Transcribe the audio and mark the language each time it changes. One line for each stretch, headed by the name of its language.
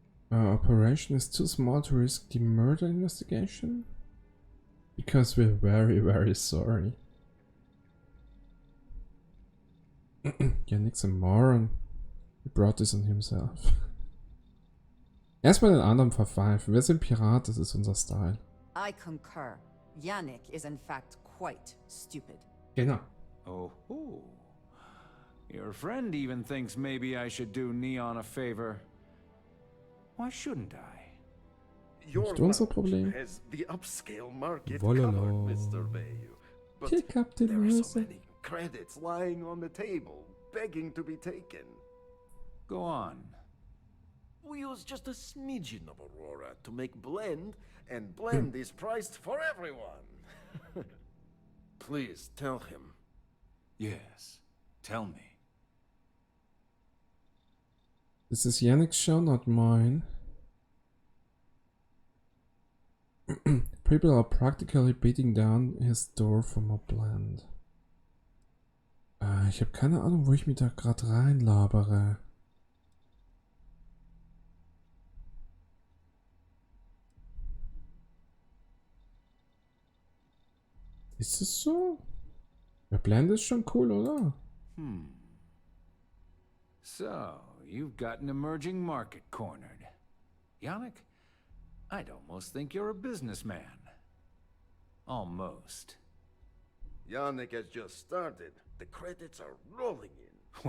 English: Our operation is too small to risk the murder investigation? Because we're very, very sorry. Yannick's a moron. He brought this on himself.
German: Erstmal den anderen verpfeifen. Wir sind Pirat, das ist unser Style.
English: I concur. Yannick is in fact quite stupid.
German: Genau.
English: Oh. Your friend even thinks maybe I should do Neon a favor. Why shouldn't I?
German: Nicht unser Problem.
English: Has the upscale market Volala. covered, Mr. Bayou. But Pick up the there are so music. many credits lying on the table, begging to be taken. Go on. We use just a smidgen of Aurora to make blend, and blend is priced for everyone. Please tell him. Yes. Tell me. This is Yannick's show, not mine. People are practically beating down his door for more blend.
German: Ich habe keine Ahnung, wo ich mich da gerade reinlabere. Ist es so? Der Blend ist schon cool, oder?
English: So, you've got an emerging market cornered. Yannick, I'd almost think you're a businessman. Almost. Yannick has just started. The credits are rolling in.